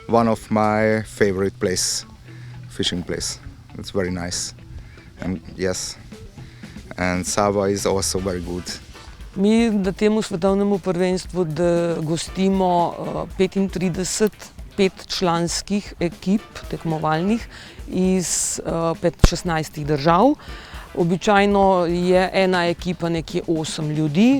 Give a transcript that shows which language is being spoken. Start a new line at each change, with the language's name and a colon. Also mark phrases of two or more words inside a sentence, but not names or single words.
English: one of my favorite fishing place. It's very nice. And yes, and Sava is also very good.
Slovenian: Mi na temu svetovnemu prvenstvu gostimo 35 petčlanskih ekip tekmovalnih iz 16 držav. Običajno je ena ekipa nekje 8 ljudi.